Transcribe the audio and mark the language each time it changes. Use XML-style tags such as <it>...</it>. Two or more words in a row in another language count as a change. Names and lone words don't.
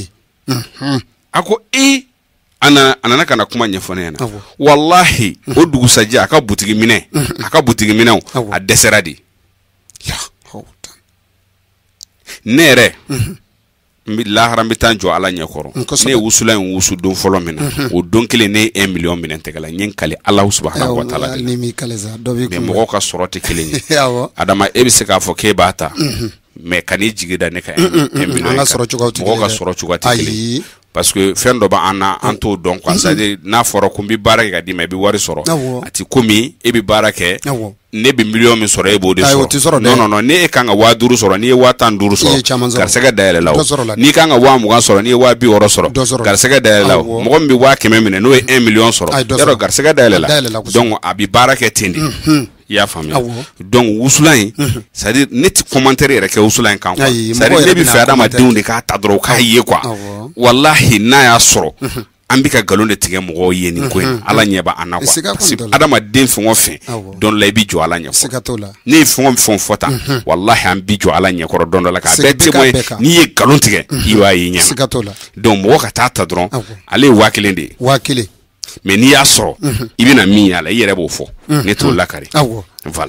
<bm>a ko a nana kana kuma ɲɛfɔ ne ɲɛna wallahi o dugusajɛ a ka butigi minɛw a dɛsɛra de ne yɛrɛ lahara n bɛ taa jɔ ala ɲɛkɔrɔ ne ye wusula in wusu don fɔlɔ min na o don kelen ne ye 1 million minɛ tɛgɛ la n ye n kale</bm> <ar>الله سبحانه وتعالى</ar> <bm>de mais mɔgɔw ka sɔrɔ tɛ kelen ye adama e bɛ se k'a fɔ k'e b'a ta mais kan'i jigi da ne ka 1 million mɔgɔw ka sɔrɔ cogoya tɛ kelen ye</bm> <fr>parce que</fr> <bm>fɛn dɔ b'an na an t'o dɔn</bm> <fr>quoi c'est à dire</fr> <bm>n'a fɔra ko n bɛ baara kɛ ka d'i ma i bɛ wari sɔrɔ a ti komi e bɛ baara kɛ ne bɛ million min sɔrɔ e b'o de sɔrɔ non ne e kan ka 5000 sɔrɔ n'i ye 105 sɔrɔ garisɛgɛ dayɛlɛ la o n'i kan ka 20000 sɔrɔ n'i ye 260 sɔrɔ garisɛgɛ dayɛlɛ la o mɔgɔ min bɛ 100 minɛ n'o ye 1 million sɔrɔ yarɔ garisɛgɛ dayɛlɛ la donc a bɛ baara kɛ ten de i y'a faamuya donc wusula in</bm> <fr>c'est à dire</fr> <bm>ne ti commentaire yɛrɛ kɛ wusula in kan</bm> <fr>quoi c'est à dire</fr> <bm>ne bɛ fɛ adamadenw de k'a ta dɔrɔn k'a ye quoi wallahi n'a y'a sɔrɔ an bɛ ka nkalon de tigɛ mɔgɔw ye nin ko in ala ɲɛ b'a an na quoi</bm> <fr>parce que</fr> <bm>adamaden fɛn o fɛn don dɔ la i b'i jɔ ala ɲɛ kɔrɔ ne ye fɛn o fɛn fɔ tan wallahi an b'i jɔ ala ɲɛ kɔrɔ don dɔ la k'a bɛɛ témoin n'i ye nkalon tigɛ i b'a ye ɲɛ donc mɔgɔ ka taa ta dɔrɔn ale ye 1000 de ye mais n'i y'a sɔrɔ i bɛna min y'a la i yɛrɛ b'o fɔ ne t'o lakari voilà</bm>